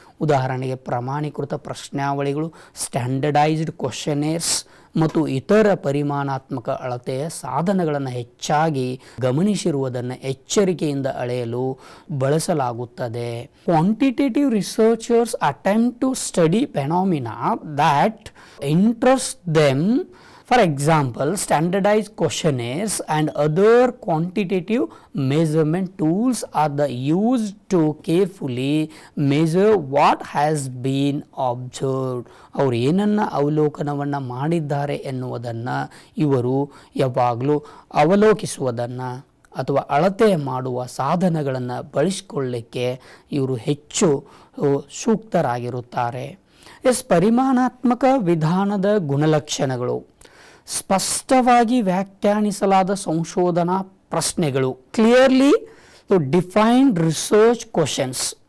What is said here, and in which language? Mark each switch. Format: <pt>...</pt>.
<kn>ಉದಾಹರಣೆಗೆ ಪ್ರಮಾಣೀಕೃತ ಪ್ರಶ್ನಾವಳಿಗಳು,</kn> <en>standardized questionnaires</en> <kn>ಮತ್ತು ಇತರ ಪರಿಮಾಣಾತ್ಮಕ ಅಳತೆಯ ಸಾಧನಗಳನ್ನು ಹೆಚ್ಚಾಗಿ ಗಮನಿಸಿರುವುದನ್ನು ಎಚ್ಚರಿಕೆಯಿಂದ ಅಳೆಯಲು ಬಳಸಲಾಗುತ್ತದೆ.</kn> <en>Quantitative researchers attempt to study phenomena that interest them. For example, standardized questionnaires and other quantitative measurement tools are used to carefully measure what has been observed.</en> <kn>ಅವರು ಏನನ್ನು ಅವಲೋಕನವನ್ನು ಮಾಡಿದ್ದಾರೆ ಎನ್ನುವುದನ್ನು ಇವರು ಯಾವಾಗಲೂ ಅವಲೋಕಿಸುವುದನ್ನು ಅಥವಾ ಅಳತೆ ಮಾಡುವ ಸಾಧನಗಳನ್ನು ಬಳಸಿಕೊಳ್ಳಲಿಕ್ಕೆ ಇವರು ಹೆಚ್ಚು ಸೂಕ್ತರಾಗಿರುತ್ತಾರೆ. ಪರಿಮಾಣಾತ್ಮಕ ವಿಧಾನದ ಗುಣಲಕ್ಷಣಗಳು: ಸ್ಪಷ್ಟವಾಗಿ ವ್ಯಾಖ್ಯಾನಿಸಲಾದ ಸಂಶೋಧನಾ ಪ್ರಶ್ನೆಗಳು,</kn> <en>Clearly defined research questions.</en>